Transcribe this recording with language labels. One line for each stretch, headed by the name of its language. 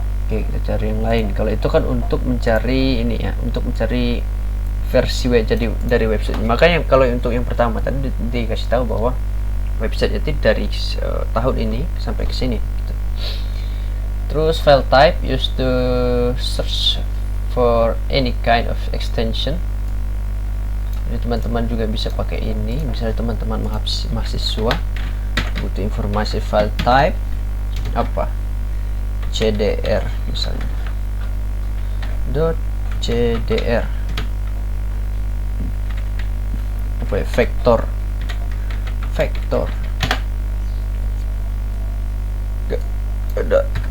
Indonesian: Oke, kita cari yang lain. Kalau itu kan untuk mencari ini ya, untuk mencari versi web jadi dari website. Makanya kalau untuk yang pertama tadi dikasih tahu bahwa website itu dari tahun ini sampai ke sini gitu. Terus
English: file type used to search for any kind of extension.
Indonesian: Jadi teman-teman juga bisa pakai ini. Misalnya teman-teman mahasiswa butuh informasi file type apa, CDR misalnya, .cdr apa ya, vektor gak ada.